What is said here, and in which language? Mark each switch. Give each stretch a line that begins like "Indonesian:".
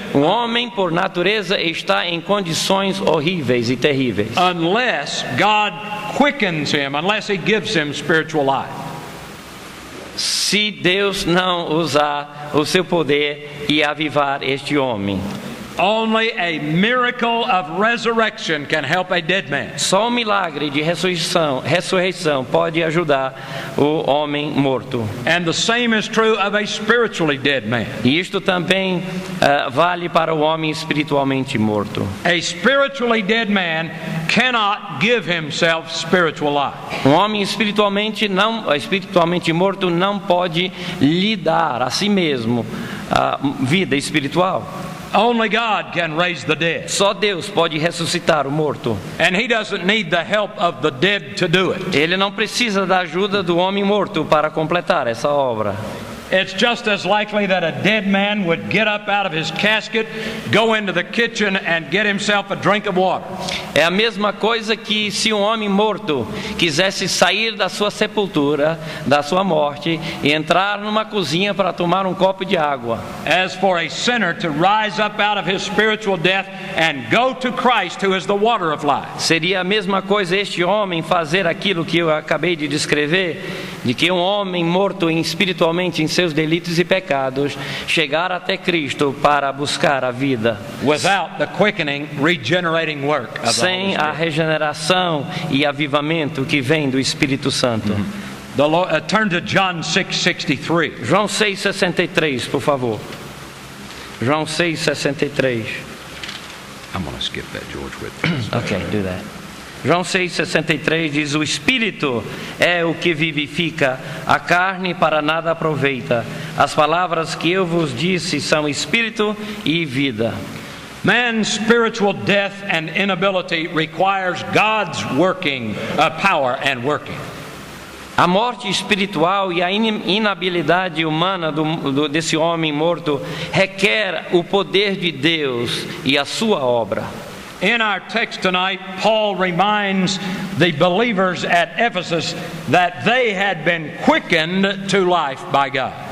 Portuguese: O homem, por natureza, está em condições horríveis e terríveis.
English: unless God quickens him, unless he gives him spiritual life.
Portuguese: Se Deus não usar o seu poder e avivar este homem.
English: Only a miracle of resurrection can help a dead man.
Portuguese: Só um milagre de ressurreição pode ajudar o homem morto.
English: And the same is true of a spiritually dead man.
Portuguese: E isto também vale para o homem espiritualmente morto.
English: A spiritually dead man cannot give himself spiritual life.
Portuguese: Um homem espiritualmente morto não pode lhe dar a si mesmo a vida espiritual.
English: Only God can raise the dead.
Portuguese: Só Deus pode ressuscitar o morto.
English: And he doesn't need the help of the dead to do it.
Portuguese: Ele não precisa da ajuda do homem morto para completar essa obra.
English: It's just as likely that a dead man would get up out of his casket, go into the kitchen and get himself a drink of water.
Portuguese: É a mesma coisa que se um homem morto quisesse sair da sua sepultura, da sua morte, e entrar numa cozinha para tomar um copo de água.
English: As for a sinner to rise up out of his spiritual death and go to Christ, who is the water of life.
Portuguese: Seria a mesma coisa este homem fazer aquilo que eu acabei de descrever, de que um homem morto espiritualmente em seus delitos e pecados chegar até Cristo para buscar a vida.
English: Without the quickening, regenerating work of the Holy
Portuguese: Sem a
English: Spirit.
Portuguese: regeneração e avivamento que vem do Espírito Santo.
English: Turn to John 6:63.
Portuguese: João 6,63, por favor. João 6,63.
English: I'm going to skip that, George, with Ok, do that.
Portuguese: João 6,63 diz: O Espírito é o que vivifica, a carne para nada aproveita. As palavras que eu vos disse são Espírito e vida.
English: Man's spiritual death and inability requires God's working, power and working.
Portuguese: A morte espiritual e a inabilidade humana desse homem morto requer o poder de Deus e a sua obra.
English: In our text tonight, Paul reminds the believers at Ephesus that they had been quickened to life by God.